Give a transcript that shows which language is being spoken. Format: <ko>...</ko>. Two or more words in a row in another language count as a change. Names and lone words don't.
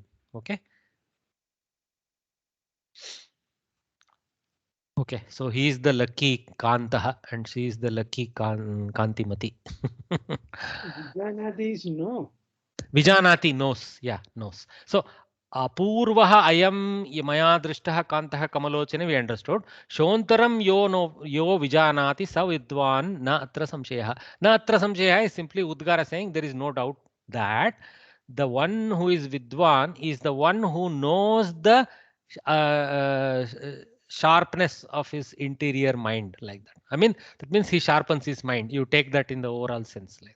<en>Okay. Okay, so he is the lucky Kantaha and she is the lucky Kantimati. Vijanati is no.</en> <sa>Vijanati</sa> <en>knows. Yeah, knows. So</en> <sa>Apurvaha ayam maya drishtaha kantaha kamalochane,</sa> <en>we understood.</en> <sa>Shontaram yo vijanati sa vidwan na atra samshaya. Na atra samshaya</sa> <en>is simply Udgara saying there is no doubt that the one who is vidwan is the one who knows the sharpness of his interior mind, like that. I mean, that means he sharpens his mind. You take that in the overall sense, like that.</en>